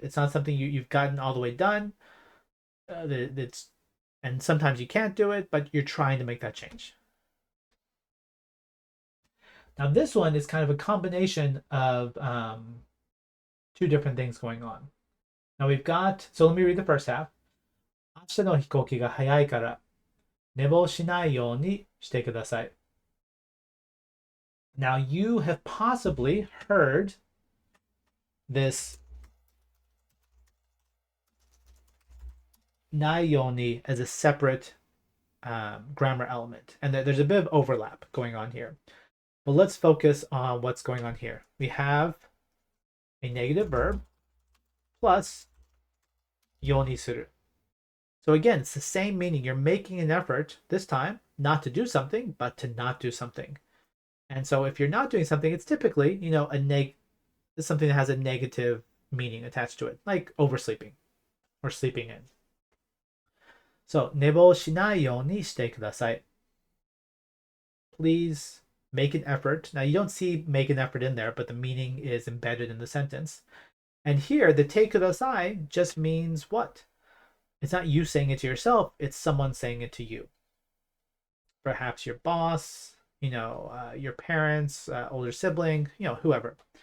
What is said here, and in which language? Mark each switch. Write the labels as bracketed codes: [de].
[en] It's not something you've gotten all the way done. And sometimes you can't do it, but you're trying to make that change. Now this one is kind of a combination of two different things going on. Now we've got, so let me read the first half. [ja] 明日の飛行機が早いから寝坊しないようにしてください. [en] Now you have possibly heard this ないように as a separate grammar element, and there's a bit of overlap going on here. But let's focus on what's going on here. We have a negative verb plus ようにする. So again, it's the same meaning. You're making an effort this time not to do something, but to not do something. And so if you're not doing something, it's typically, it's something that has a negative meaning attached to it, like oversleeping or sleeping in. [ja] So, 寝坊しないようにしてください. [en] Please make an effort. Now, you don't see make an effort in there, but the meaning is embedded in the sentence. And here, the take kudasai just means what? It's not you saying it to yourself, it's someone saying it to you. Perhaps your boss, your parents, older sibling, whoever.